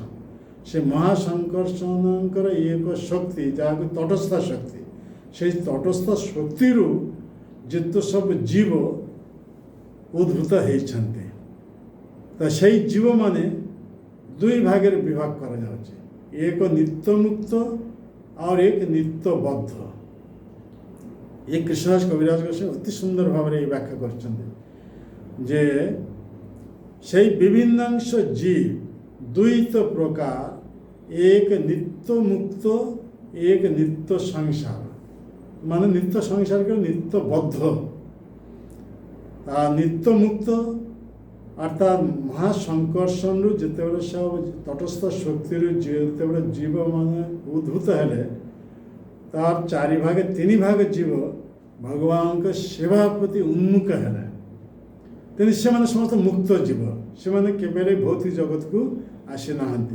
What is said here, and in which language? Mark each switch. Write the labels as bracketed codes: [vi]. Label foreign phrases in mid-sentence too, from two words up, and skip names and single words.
[or] ସେ ମହାସଙ୍କର୍ଷଣଙ୍କର ଏକ ଶକ୍ତି ଯାହାକୁ ତଟସ୍ଥ ଶକ୍ତି, ସେଇ ତଟସ୍ଥ ଶକ୍ତିରୁ ଯେତେ ସବୁ ଜୀବ ଉଦ୍ଭୂତ ହେଇଛନ୍ତି। ତ ସେଇ ଜୀବମାନେ ଦୁଇ ଭାଗରେ ବିଭାଗ କରାଯାଉଛି, ଏକ ନିତ୍ୟମୁକ୍ତ ଆଉ ଏକ ନିତ୍ୟବଦ୍ଧ। ଏ କୃଷ୍ଣଦାସ କବିରାଜ ଗୋସ୍ୱାମୀ ଅତି ସୁନ୍ଦର ଭାବରେ ଏହି ବ୍ୟାଖ୍ୟା କରିଛନ୍ତି ଯେ [bn] সেই বিভিন্নাংশ জীব দ্বৈত প্রকার, এক নিত্য মুক্ত, এক নিত্য সংসার। মানে নিত্য সংসারকে নিত্যবদ্ধ আর নিত্য মুক্ত। [or] অর্থাৎ মহাসংকর্ষণରୁ ଯେତେବେଳେ ସବୁ ତଟସ୍ଥ ଶକ୍ତିରୁ ଯେତେବେଳେ ଜୀବମାନେ ଉଦ୍ଭୂତ ହେଲେ, ତାର ଚାରି ଭାଗ ତିନି ଭାଗ ଜୀବ ଭଗବାନଙ୍କ ସେବା ପ୍ରତି ଉନ୍ମୁଖ ହେଲେ ତେଣୁ ସେମାନେ ସମସ୍ତେ ମୁକ୍ତ ଜୀବ। ସେମାନେ କେବେ ଭୌତିକ ଜଗତକୁ ଆସିନାହାନ୍ତି।